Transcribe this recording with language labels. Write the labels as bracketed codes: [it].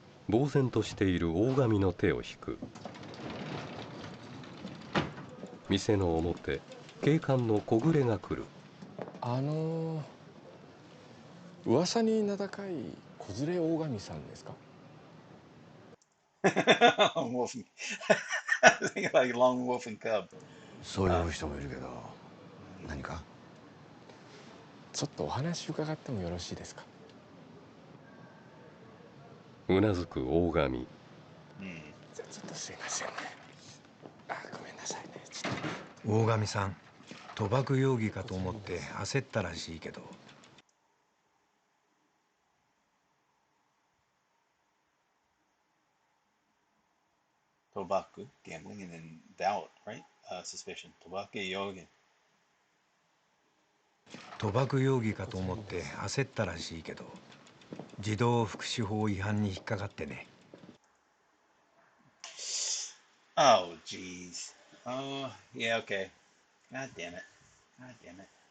[ja] 呆然としている大神の手を引く。店の表、警官の小暮が来る。噂に名高い子連れ大神さんですか [en] Wolf. I think like long wolf and cub. [ja] そう呼ぶ人もいるけど、何か？ちょっとお話伺ってもよろしいですか？うなずく大神。じゃあちょっとすいませんね。ごめんなさいね。大神さん、賭博容疑かと思って焦ったらしいけど。 [en] Tobaku, gambling, and then doubt, right? Suspicion. Tobaku, yoga. [ja] 賭博容疑かと思って焦ったらしいけど、児童福祉法違反に引っかかってね。 [en] Oh, jeez. Oh, yeah, okay. God damn it. God damn it.